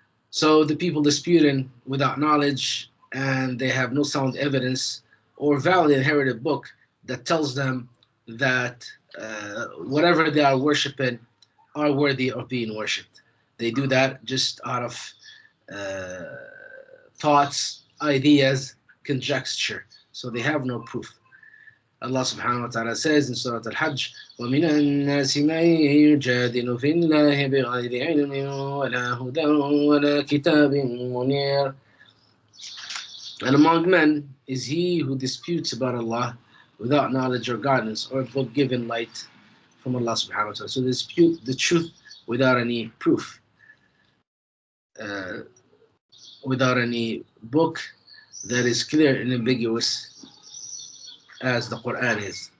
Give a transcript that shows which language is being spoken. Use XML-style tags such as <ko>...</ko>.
<en>So the people disputing without knowledge, and they have no sound evidence or valid inherited book that tells them that whatever they are worshiping are worthy of being worshipped. They do that just out of thoughts, ideas, conjecture. So they have no proof. Allah subhanahu wa ta'ala says in Surah Al-Hajj,</en> <ar>وَمِنَ النَّاسِ مَن يُجَادِلُ فِي اللَّهِ بِغَيْرِ عِلْمٍ وَلَا هُدًى وَلَا كِتَابٍ مُنِيرٍ.</ar> <en>And among men is he who disputes about Allah without knowledge or guidance or book given light from Allah subhanahu wa ta'ala. So they dispute the truth without any proof, without any book that is clear and ambiguous as the Quran is.</en>